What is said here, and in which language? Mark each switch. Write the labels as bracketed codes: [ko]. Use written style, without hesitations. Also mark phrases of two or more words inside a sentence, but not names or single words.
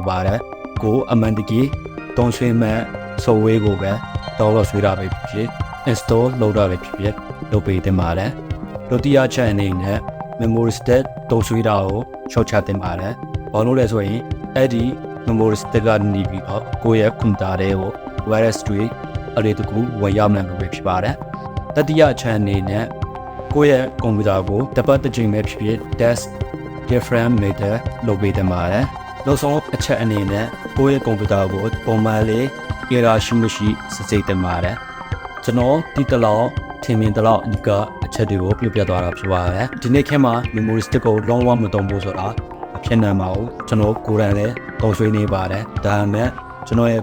[my] ပါတယ်ကိုအမှန်တကယ်တုံးဆွေးမဲ့ software ကိုပဲ download ဆွဲတာပဲဖြစ် install လုပ်တာပဲဖြစ်လုပ်ပေးတင်ပါတယ်ဒုတိယချက်အနေနဲ့ [en] memory stick [my] တုံးဆွဲတာကိုရှော့ချတင်ပါတယ်ဘာလို့လဲဆိုရင်အဲ့ဒီ [en] memory stick [my] ကနေပြီးတော့ကိုယ့်ရဲ့ကွန်ပျူတာတွေကို virus တွေအရေးတကူဝင်ရောက်နိုင်လို့ပဲဖြစ်ပါတယ်တတိယချက်အနေနဲ့ ကိုယ့်ရဲ့ကွန်ပျူတာကိုတစ်ပတ်တစ်ချိန်ပဲဖြစ် [en] test different method [my] လုပ်ပေးတင်ပါတယ်နောက်ဆုံးအချက်အနေနဲ့ကိုယ့်ရဲ့ကွန်ပျူတာကိုပုံမှန်လေး error ရှိမရှိစစ်ဆေးတင်ပါတယ်ကျွန်တော်ဒီတလောက်ထင်မြင်တလောက်အ ကအချက်တွေကိုပြပြသွားတာဖြစ်ပါတယ်ဒီနေ့ခေတ်မှာ [en] memory stick [my] ကိုလုံးဝမသုံးဖို့ဆိုတာအဖြစ်နိုင်ပါဘူးကျွန်တော်ကိုယ်တိုင်လည်းသုံးဆွေးနေပါတယ်ဒါပေမဲ့ကျွန်တော်ရဲ့